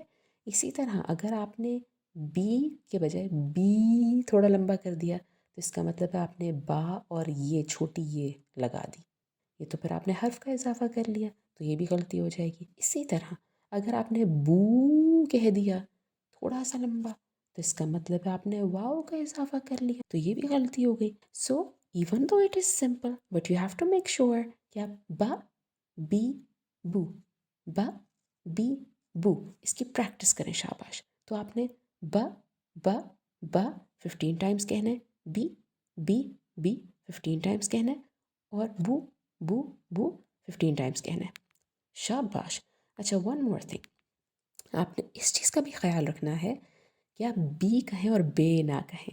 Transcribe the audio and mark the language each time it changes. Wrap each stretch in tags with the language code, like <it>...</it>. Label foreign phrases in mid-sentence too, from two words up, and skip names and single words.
<ur>اسی طرح اگر آپ نے بی کے بجائے بی تھوڑا لمبا کر دیا تو اس کا مطلب ہے آپ نے با اور یہ چھوٹی یہ لگا دی، یہ تو پھر آپ نے حرف کا اضافہ کر لیا، تو یہ بھی غلطی ہو جائے گی۔ اسی طرح اگر آپ نے بو کہہ دیا تھوڑا سا لمبا تو اس کا مطلب ہے آپ نے واو کا اضافہ کر لیا، تو یہ بھی غلطی ہو گئی۔</ur> <en>so even though it is simple but you have to make sure</en> <ur>کہ آپ</ur> <en>با، بی، بو، با، بی، بو،</en> <ur>اس کی پریکٹس کریں، شاباش۔ تو آپ نے با، با، با 15 ٹائمز کہنا ہے، بی، بی، بی 15 ٹائمز کہنا ہے، اور بو، بو، بو 15 ٹائمز کہنا ہے، شاباش۔ اچھا</ur> <en>one more thing,</en> <ur>آپ نے اس چیز کا بھی خیال رکھنا ہے کہ آپ بی کہیں اور بے نہ کہیں.</ur>